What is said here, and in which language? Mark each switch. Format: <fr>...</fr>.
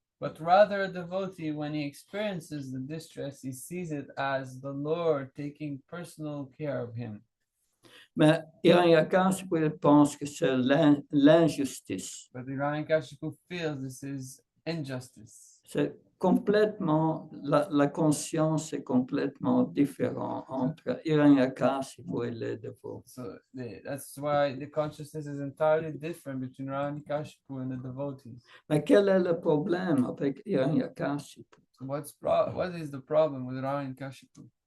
<en>But rather, a devotee, when he experiences the distress, he sees it as the Lord taking personal care of him.</en> <fr>Mais Hiranyakashipu, il pense que c'est l'injustice.</fr> <en>But Hiranyakashipu feels this is injustice.</en> <fr>C'est complètement, la conscience est complètement différente entre Hiranyakashipu et les dévots.</fr> <en>So that's why the consciousness is entirely different between Hiranyakashipu and the devotees.</en> <fr>Mais quel est le problème avec Hiranyakashipu?</fr> <en>So what is the problem with Hiranyakashipu?</en>